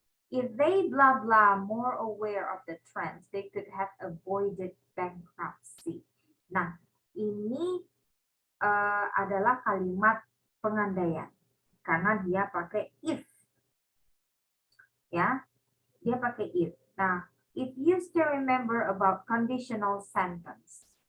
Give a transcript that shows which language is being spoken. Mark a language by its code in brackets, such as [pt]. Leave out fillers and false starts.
[en] If they blah blah more aware of the trends, they could have avoided bankruptcy. [id] Nah, ini adalah kalimat pengandaian karena dia pakai if. Ya, dia pakai if. [en] Nah, if you still remember about conditional sentence.